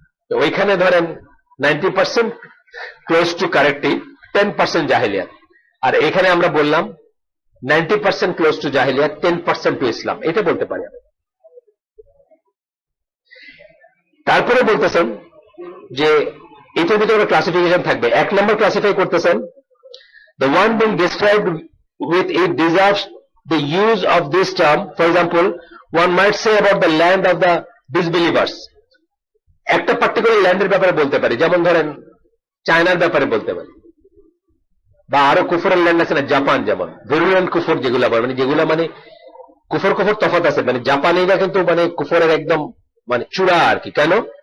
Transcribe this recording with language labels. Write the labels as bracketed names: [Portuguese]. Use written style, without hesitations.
[Bangla] তো ওইখানে ধরেন 90% ক্লোজ টু কারেক্টলি 10% জাহিলিয়াত, আর এখানে আমরা বললাম 90% ক্লোজ টু জাহিলিয়াত 10% টু ইসলাম, এটা বলতে পারি আমি। তারপরে বলতেছেন যে এটার ভিতরে ক্লাসিফিকেশন থাকবে। [English] 1 [Bangla] নম্বর ক্লাসিফাই করতেছেন [English] the one being described with it deserves the use of this term. For example, one might say about the land of the disbelievers. [Bangla] একটা পার্টিকুলার ল্যান্ডের ব্যাপারে বলতে পারি, যেমন ধরেন চায়নার ব্যাপারে বলতে পারি, বা আরো কুফরের ল্যান্ড আছে না, জাপান, যেমন ভেরুলেন্ট কুফর যেগুলা বলে, মানে যেগুলা মানে কুফর তফাৎ আছে, মানে জাপানিরা কিন্তু মানে কুফরের একদম মানে চূড়া আর কি। কেন?